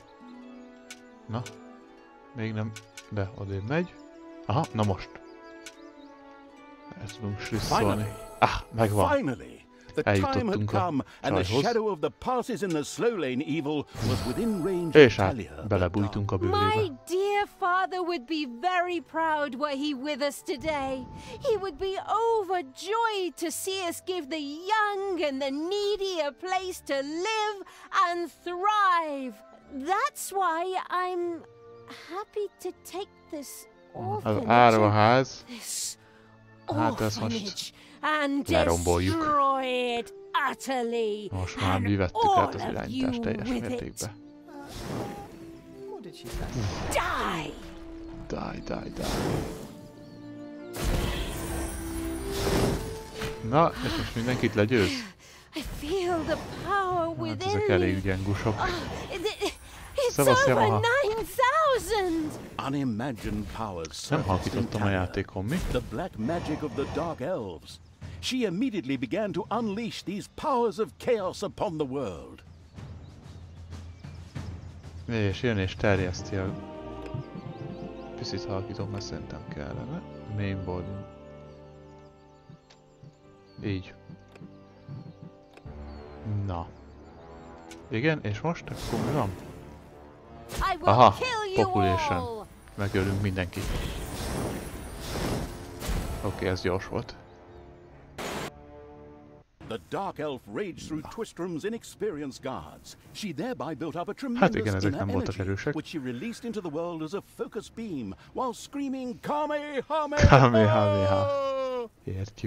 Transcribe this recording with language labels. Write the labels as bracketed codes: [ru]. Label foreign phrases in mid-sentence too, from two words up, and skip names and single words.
[hu] Na. Még nem, de odébb megy. Aha, na most. El tudunk slisszolni. Megvan. Eljutottunk a csajhoz. És hát belebújtunk a bővébe. [en] My dear father would be very proud were he with us today. He would be overjoyed to see us give the young and the needy a place to live and thrive. That's why I'm happy to take this orphanage, this orphanage, and destroy it utterly, [hu] most már mi vettük át az irányítást teljes mértékben. [en] Die! Die. [hu] Na, és most mindenkit legyőz? [en] I feel the power within me. [hu] Ezek elég gyengusok. [en] It's over 9,000! Unimagined powers. [hu] Nem halkítottam a játékon, mi? [en] The black magic of the dark elves. She immediately began to unleash these powers of chaos upon the world. [hu] És jön és terjeszti a... Picit halkítom, mert szerintem kellene. Mainboarding. Így. Na. Igen, és most akkor mi van? [en] Aha, population. [hu] Megölünk mindenkit. Oké, ez gyors volt. [en] The dark elf raged through Twistrom's inexperienced guards. She thereby built up a tremendous inner energy, which she released into the world as a focus beam, while screaming Kamehameha! [hu] Értjük.